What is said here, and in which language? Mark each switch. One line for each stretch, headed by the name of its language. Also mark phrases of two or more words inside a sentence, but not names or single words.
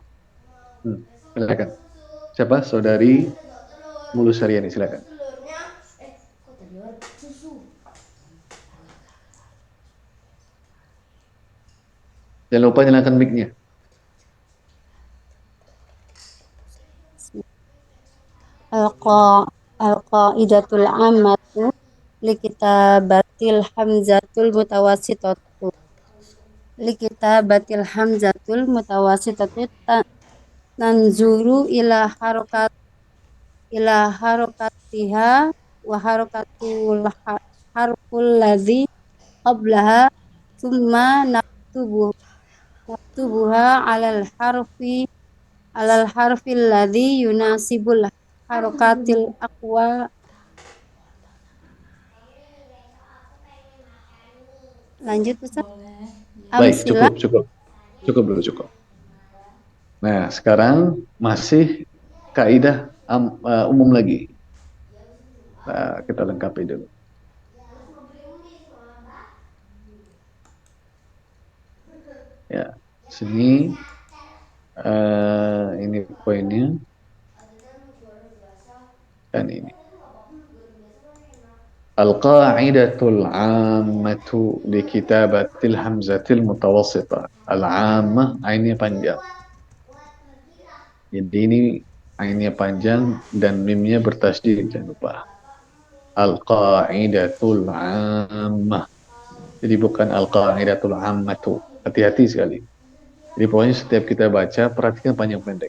Indonesian: Silakan. Siapa? Saudari Mulusariani, silakan. Jangan lupa nyalakan mic-nya.
Arabic: القاعدة العامة لكتابة الهمزة المتوسطة. لكتابة الهمزة المتوسطة ننظر إلى حركتها وحركة الحرف الذي قبلها ثم نكتبها على الحرف الذي يناسب الحركة الأقوى.
Indonesian: Lanjut Ustaz. Baik, Amsila. cukup, cukup. Cukup dulu, cukup. Nah, sekarang masih kaidah umum lagi. Nah, kita lengkapi dulu. Ya, sini ini poinnya dan ini.
Arabic: القاعدة العامة لكتابة الهمزة المتوسطة.
Indonesian: Al-'ammah ainnya panjang. Jadi ini ainnya panjang dan mimnya bertasydid, jangan lupa.
Arabic: القاعدة العامة.
Indonesian: Jadi bukan
Arabic: القاعدة العامة.
Indonesian: Hati-hati sekali. Jadi pokoknya setiap kita baca, perhatikan panjang pendek.